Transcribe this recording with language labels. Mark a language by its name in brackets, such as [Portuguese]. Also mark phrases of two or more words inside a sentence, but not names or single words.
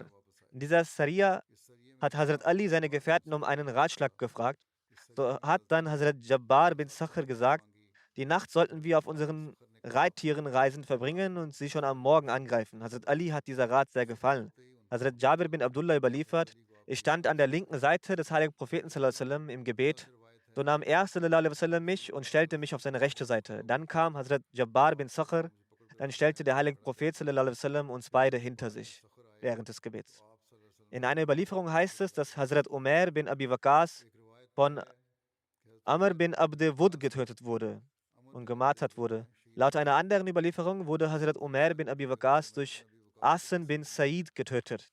[German] In dieser Saria hat Hazrat Ali seine Gefährten um einen Ratschlag gefragt. So hat dann Hazrat Jabbar bin Sakhr gesagt: Die Nacht sollten wir auf unseren Reittieren reisend verbringen und sie schon am Morgen angreifen. Hazrat Ali hat dieser Rat sehr gefallen. Hazrat Jabir bin Abdullah überliefert: Ich stand an der linken Seite des heiligen Propheten [Arabic] صلى الله عليه وسلم [German] im Gebet. So nahm er [Arabic] صلى الله عليه وسلم [German] mich und stellte mich auf seine rechte Seite. Dann kam Hazrat Jabbar bin Sakhr. Dann stellte der heilige Prophet [Arabic] صلى الله عليه وسلم [German] uns beide hinter sich während des Gebets. In einer Überlieferung heißt es, dass Hazrat Umar bin Abi Waqas von Amr bin Abd Wud getötet wurde und gemartert wurde. Laut einer anderen Überlieferung wurde Hazrat Umar bin Abi Waqas durch Asen bin Said getötet.